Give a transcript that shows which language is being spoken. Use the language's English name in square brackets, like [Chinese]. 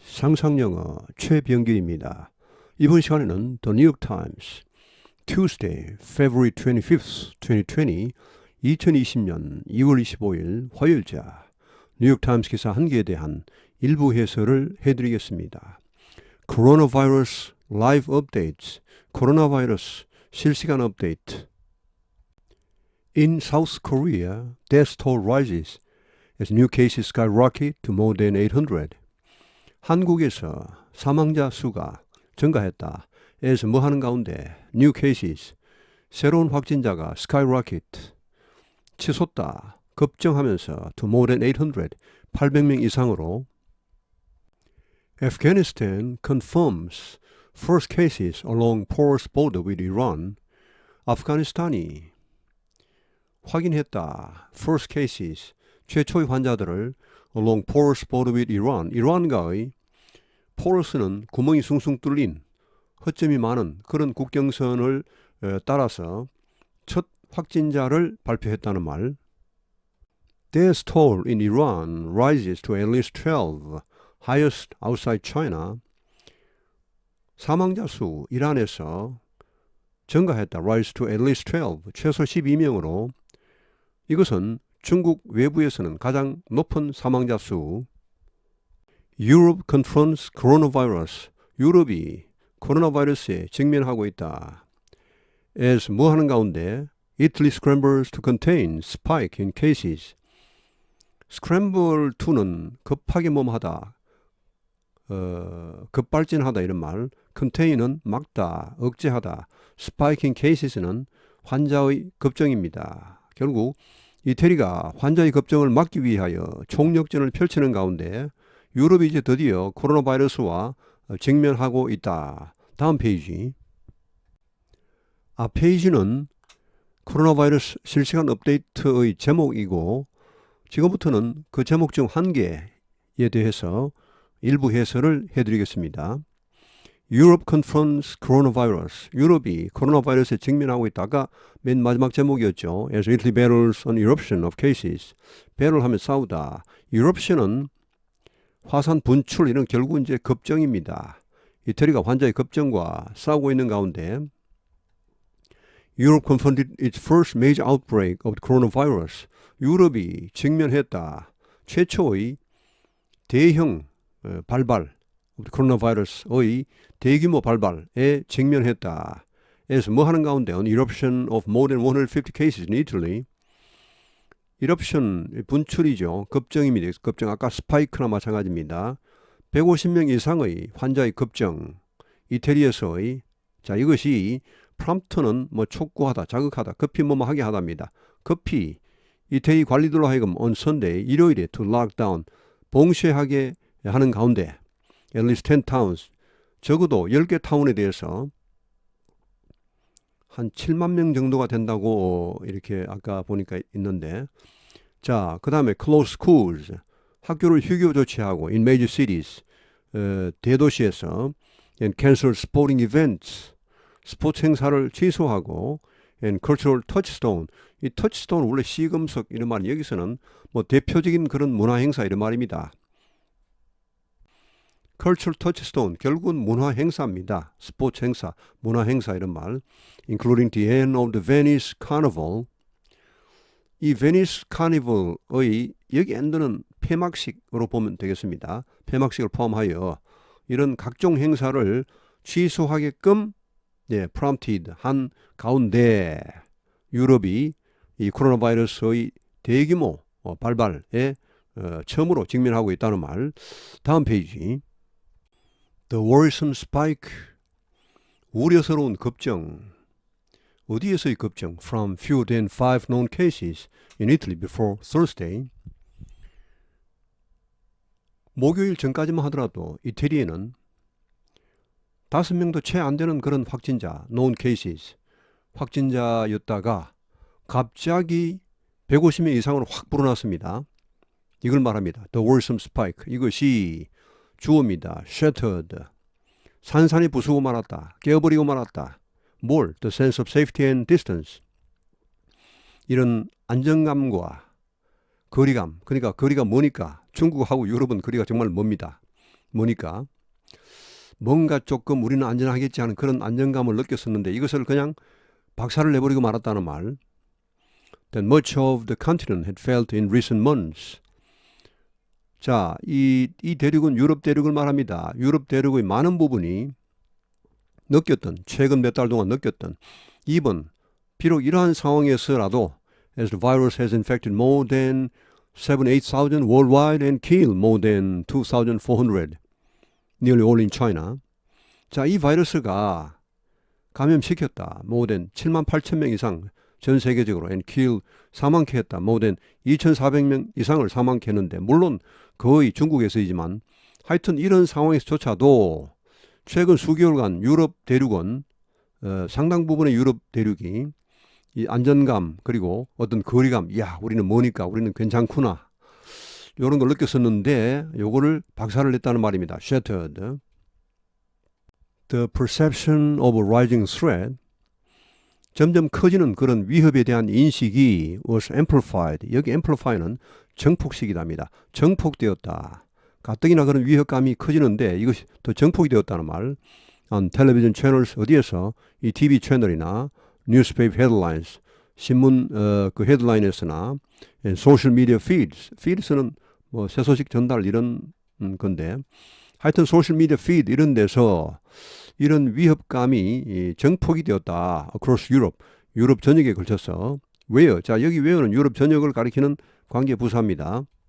[Korean] 상상영어 최병길입니다. 이번 시간에는 [English] The New York Times Tuesday, February 25th, 2020 [Korean] 2020년 2월 25일 화요일자 뉴욕 타임스 기사 한 개에 대한 일부 해설을 해드리겠습니다. [English] Coronavirus Live Updates, [Korean] 코로나 바이러스 실시간 업데이트. [English] In South Korea, death toll rises as new cases skyrocket to more than 800. [Korean] 한국에서 사망자 수가 증가했다. as 뭐 하는 가운데 [English] new cases, [Korean] 새로운 확진자가 skyrocket, 치솟다, 급증하면서 [English] to more than 800, [Korean] 800명 이상으로. [English] Afghanistan confirms first cases along porous border with Iran. [Korean] 아프가니스탄이 확인했다. [English] first cases, [Korean] 최초의 환자들을 [English] along porous border with Iran, [Korean] 이란과의 porous는 구멍이 숭숭 뚫린 허점이 많은 그런 국경선을 따라서 첫 확진자를 발표했다는 말. [English] Death toll in Iran rises to at least 12, highest outside China. [Korean] 사망자 수 이란에서 증가했다. [English] rise to at least 12, [Korean] 최소 12명으로. 이것은 중국 외부에서는 가장 높은 사망자 수. [English] Europe confronts coronavirus. [Korean] 유럽이 코로나 바이러스에 직면하고 있다. [English] as [Korean] 뭐 하는 가운데 [English] Italy scrambles to contain spike in cases. [Korean] scramble to는 급하게 몸하다, 급발진하다 이런 말. contain은 막다, 억제하다. [English] spike in cases [Korean] 는 환자의 급증입니다. 결국 이태리가 환자의 급증을 막기 위하여 총력전을 펼치는 가운데 유럽이 이제 드디어 코로나 바이러스와 직면하고 있다. 다음 페이지. 앞 페이지는 코로나 바이러스 실시간 업데이트의 제목이고 지금부터는 그 제목 중 한 개에 대해서 일부 해설을 해드리겠습니다. [English] Europe confronts coronavirus. [Korean] 유럽이 코로나 바이러스에 직면하고 있다가 맨 마지막 제목이었죠. [English] As Italy battles an eruption of cases. [Korean] battle 하면 싸우다. eruption은 화산 분출, 이런 결국 이제 급증입니다. 이태리가 환자의 급증과 싸우고 있는 가운데 [English] Europe confronted its first major outbreak of the coronavirus. [Korean] 유럽이 직면했다. 최초의 대형 발발, 코로나 바이러스의 대규모 발발에 직면했다. [English] as [Korean] 뭐 하는 가운데 [English] an eruption of more than 150 cases in Italy. [Korean] eruption 분출이죠. 급증입니다. 급증 아까 스파이크나 마찬가지입니다. 150명 이상의 환자의 급증. 이태리에서의 이것이 prompt는 뭐 촉구하다, 자극하다, 급히 뭐뭐 하게 하답니다. 급히 이태리 관리들로 하여금 [English] on Sunday, [Korean] 일요일에 [English] to lock down, [Korean] 봉쇄하게 하는 가운데 [English] at least 10 towns, [Korean] 적어도 10개 타운에 대해서 한 7만 명 정도가 된다고 이렇게 아까 보니까 있는데, 자, 그 다음에 [English] close schools, [Korean] 학교를 휴교 조치하고 [English] in major cities, [Korean] 대도시에서 [English] and cancel sporting events, [Korean] 스포츠 행사를 취소하고 [English] and cultural touchstone, [Korean] 이 touchstone 원래 시금석 이런 말이 여기서는 뭐 대표적인 그런 문화 행사 이런 말입니다. [English] cultural touchstone, [Korean] 결국은 문화 행사입니다. 스포츠 행사, 문화 행사 이런 말. [English] including the end of the Venice Carnival. [Korean] 이 Venice Carnival의 여기 end는 폐막식으로 보면 되겠습니다. 폐막식을 포함하여 이런 각종 행사를 취소하게끔 prompted 한 가운데 유럽이 이 코로나 바이러스의 대규모 발발에 처음으로 직면하고 있다는 말. 다음 페이지. [English] The worrisome spike, [Korean] 우려스러운 급증. 어디에서의 급증? [English] From fewer than 5 known cases in Italy before Thursday. [Korean] 목요일 전까지만 하더라도 이태리에는 5명도 채 안 되는 그런 확진자, [English] known cases, [Korean] 확진자였다가 갑자기 150명 이상으로 확 불어났습니다. 이걸 말합니다. [English] The worrisome spike. [Korean] 이것이 주어입니다. shattered. 산산이 부수고 말았다. 깨어버리고 말았다. 뭘? [English] The sense of safety and distance. [Korean] 이런 안정감과 거리감. 그러니까 거리가 머니까 중국하고 유럽은 거리가 정말 멉니다. 머니까 뭔가 조금 우리는 안전하겠지 하는 그런 안정감을 느꼈었는데 이것을 그냥 박살을 내버리고 말았다는 말. [English] That much of the continent had felt in recent months. [Korean] 자, 이 대륙은 유럽 대륙을 말합니다. 유럽 대륙의 많은 부분이 느꼈던, 최근 몇 달 동안 느꼈던 2번, 비록 이러한 상황에서라도 [English] as the virus has infected more than 7,000-8,000 worldwide and killed more than 2,400, nearly all in China. [Korean] 자, 이 바이러스가 감염시켰다. more than 78,000명 이상 전 세계적으로 [English] and killed [Korean] 사망케 했다. more than 2,400명 이상을 사망케 했는데 물론 거의 중국에서이지만 하여튼 이런 상황에서조차도 최근 수개월간 유럽 대륙은 상당 부분의 유럽 대륙이 이 안전감 그리고 어떤 거리감, 야 우리는 뭐니까 우리는 괜찮구나 이런 걸 느꼈었는데 요거를 박살을 냈다는 말입니다. [English] Shattered. The perception of a rising threat, [Korean] 점점 커지는 그런 위협에 대한 인식이 [English] was amplified. [Korean] 여기 amplify는 정폭식이답니다. 정폭되었다. 가뜩이나 그런 위협감이 커지는데 이것이 더 정폭이 되었다는 말. [English] On television channels [Korean] 어디에서 이 TV 채널이나 [English] newspaper headlines [Korean] 신문 그 헤드라인에서나 [English] and social media feeds. [Korean] feeds는 뭐 새 소식 전달 이런 건데 하여튼 소셜 미디어 feed 이런 데서 이런 위협감이 정폭이 되었다. [English] across Europe. [Korean] 유럽 전역에 걸쳐서. 왜요? 자, 여기 왜요는 유럽 전역을 가리키는 관계 부사입니다.